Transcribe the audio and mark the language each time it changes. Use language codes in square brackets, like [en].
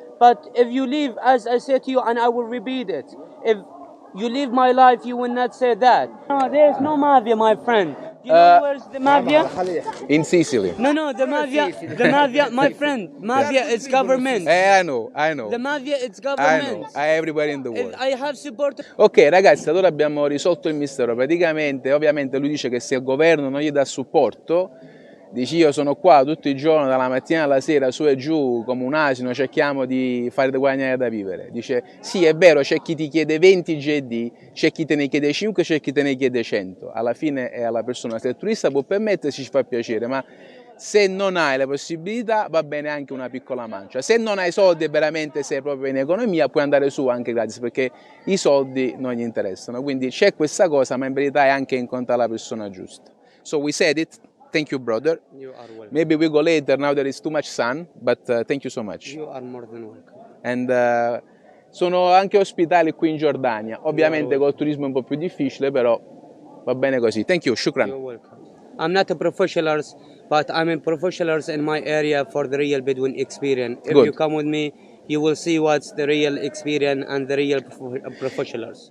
[en] But if you leave, as I said to you, and I will repeat it, if you live my life, you will not say that. No, there's no mafia, my friend. You know where's the mafia? in Sicily. No, the mafia, my friend, mafia is government. I know. The mafia, it's I know. government. Everybody in the world. If I have support. [it] Ok ragazzi, allora abbiamo risolto il mistero. Praticamente, ovviamente lui dice che se il governo non gli dà supporto, Dici io sono qua tutto il giorno, dalla mattina alla sera, su e giù, come un asino, cerchiamo di fare da guadagnare da vivere. Dice sì, è vero, c'è chi ti chiede 20 GD, c'è chi te ne chiede 5, c'è chi te ne chiede 100. Alla fine è alla persona, se il turista può permettersi ci fa piacere, ma se non hai la possibilità va bene anche una piccola mancia. Se non hai soldi e veramente sei proprio in economia puoi andare su anche gratis perché i soldi non gli interessano. Quindi c'è questa cosa, ma in verità è anche incontrare la persona giusta. [en] So we said it. Thank you, brother. You are welcome. Maybe we go later, now there is too much sun, but thank you so much. You are more than welcome. [it] And sono anche ospitali qui in Giordania. Ovviamente col turismo è un po' più difficile, però va bene così. [en] Thank you, shukran. You're welcome. I'm not a professional, but I'm a professional in my area for the real Bedouin experience. If Good. you come with me, you will see what's the real experience and the real professionals.